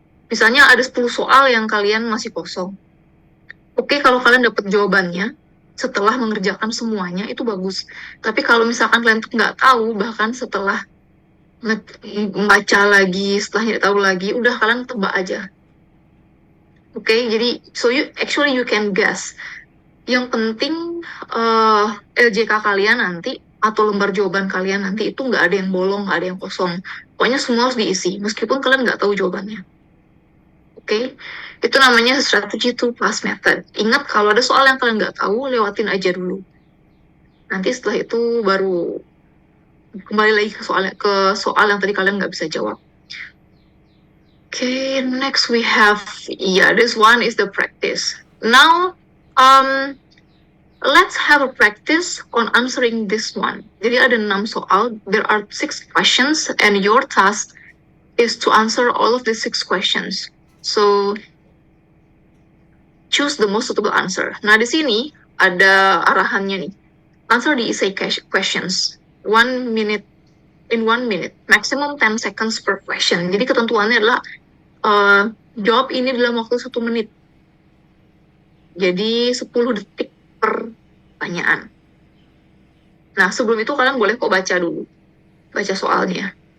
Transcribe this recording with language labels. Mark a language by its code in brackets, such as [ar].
[id] Misalnya ada 10 soal yang kalian masih kosong. Oke, kalau kalian dapat jawabannya setelah mengerjakan semuanya, itu bagus. Tapi kalau misalkan kalian tuh nggak tahu, bahkan setelah baca lagi, setelah tidak tahu lagi, udah kalian tebak aja. Oke, jadi [en] so you can guess. [id] Yang penting LJK kalian nanti atau lembar jawaban kalian nanti itu nggak ada yang bolong, nggak ada yang kosong. Pokoknya semua harus diisi, meskipun kalian nggak tahu jawabannya. Oke, itu namanya strategi two pass method. Ingat kalau ada soal yang kalian nggak tahu, lewatin aja dulu. Nanti setelah itu baru kembali lagi ke soal yang tadi kalian nggak bisa jawab. [en] Okay, next we have, this one is the practice. Now, let's have a practice on answering this one. [id] Jadi ada 6 soal, [en] there are 6 questions, and your task is to answer all of the 6 questions. So, choose the most suitable answer. [id] Nah, di sini ada arahannya nih. [en] Answer the essay questions. 1 minute, in 1 minute, maximum 10 seconds per question. [id] Jadi ketentuannya adalah jawab ini dalam waktu 1 menit. Jadi 10 detik per pertanyaan. Nah, sebelum itu kalian boleh kok baca dulu. Baca soalnya.